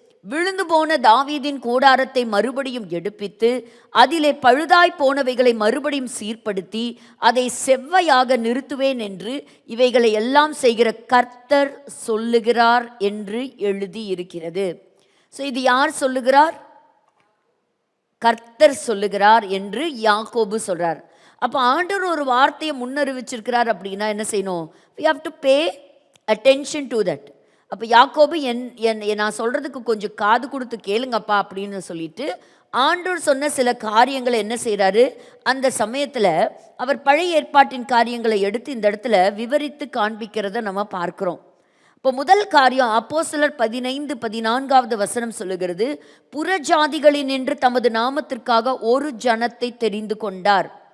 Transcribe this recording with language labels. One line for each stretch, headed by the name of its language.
Tamil: விழுந்து போன தாவீதின் கூடாரத்தை மறுபடியும் எடுப்பித்து அதிலே பழுதாய் போனவைகளை மறுபடியும் சீர்படுத்தி அதை செவ்வையாக நிறுத்துவேன் என்று இவைகளை எல்லாம் செய்கிற கர்த்தர் சொல்லுகிறார் என்று எழுதி இருக்கிறது. ஸோ இது யார் சொல்லுகிறார்? கர்த்தர் சொல்லுகிறார் என்று யாக்கோபு சொல்றார். அப்போ ஆண்டவர் ஒரு வார்த்தையை முன்னறிவிச்சிருக்கிறார் அப்படின்னா என்ன செய்யணும்?
English: we have to pay attention to that.
Tamil: அப்போ யாக்கோபு நான் சொல்கிறதுக்கு கொஞ்சம் காது கொடுத்து கேளுங்கப்பா அப்படின்னு சொல்லிட்டு ஆண்டவர் சொன்ன சில காரியங்களை என்ன செய்கிறாரு, அந்த சமயத்தில் அவர் பழைய ஏற்பாட்டின் காரியங்களை எடுத்து இந்த இடத்துல விவரித்து காண்பிக்கிறத நம்ம பார்க்குறோம். இப்போ முதல் காரியம் அப்போஸ்தலர் 15:14 வசனம் சொல்லுகிறது, புறஜாதிகளின் என்று தமது நாமத்திற்காக ஒரு ஜனத்தை தெரிந்து கொண்டார்.